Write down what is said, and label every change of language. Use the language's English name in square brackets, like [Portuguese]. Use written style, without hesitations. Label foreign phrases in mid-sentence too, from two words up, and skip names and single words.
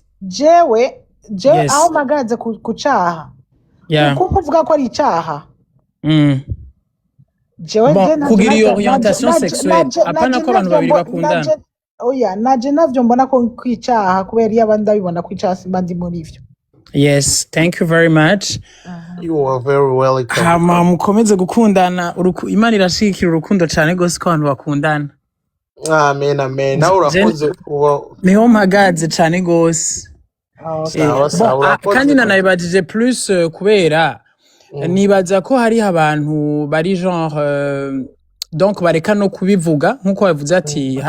[Rundi] Jewe aho magaze ku caha. Kuko uvuga ko ari icaha. Jewe kugira iyo [French] orientation sexuelle [Rundi] apana ko abantu babiri bakundana. Oya naje navyo mbona ko kwicaha kubera iyo abandi babibona kwicaha simba ndi muri ivyo. [English] Yes, thank you very much. You are very welcome. [Rundi] Hama mukomeze gukundana Imana irashikira urukundo cyane gose ko abantu bakundana. Amen amen. Nawe urakoze kuba niho mpagaze cyane gose. Kandi nanayibajije plus kubera nibaza ko hari abantu bari [French] genre donc [Rundi] bareka no kubivuga nkuko bavuze ati hari